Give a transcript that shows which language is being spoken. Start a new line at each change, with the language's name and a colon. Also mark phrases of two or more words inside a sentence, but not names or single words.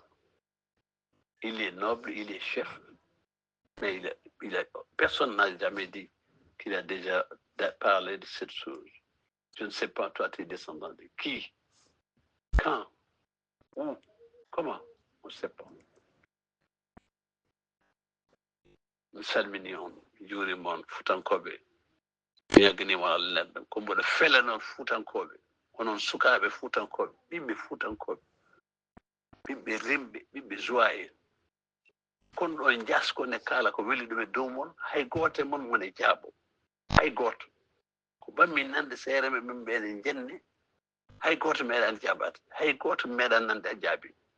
French: Il est noble, il est chef, mais personne n'a jamais dit qu'il a déjà parlé de cette chose. Je ne sais pas, toi, tu es descendant de qui, quand, où, comment, on ne sait pas.
Fula: Nous salminions, jurimon, futankoɓe. Yagnimon Allah ko mboɗo fela noon futankoɓe onon sukaɓe futankoɓe ɓiɓɓe futankoɓe ɓiɓɓe rimɓe ɓiɓɓe joye kono ɗo jasko ne kala ko weli ɗum e dow mon hay goto mon mone jaaɓo hay goto ko ɓammi nande seere men min ɓeɗe jenne hay goto meeɗani jaɓade hay goto meeɗani nande a jaabi